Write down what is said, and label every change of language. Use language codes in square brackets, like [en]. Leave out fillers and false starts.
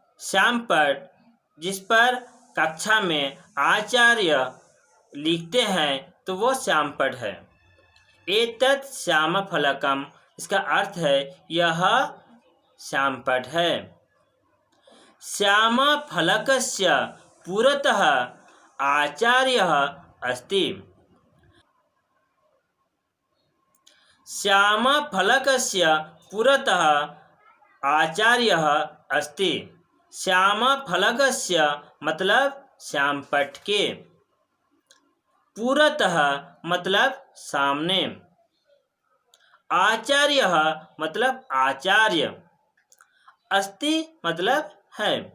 [hi] श्यामपट्ट जिस पर कक्षा में आचार्य लिखते हैं तो वो श्यामपट्ट है। [sa] एतत् श्यामफलकम, [hi] इसका अर्थ है यह श्यामपट्ट है। [sa] श्यामफलकस्य पुरतः आचार्यः अस्ति। श्यामफलकस्य पुरतः आचार्यः अस्ति। [hi] श्यामफलकस्य मतलब श्यामपट्ट के, पुरतः मतलब सामने, आचार्यः मतलब आचार्य, अस्ति मतलब है।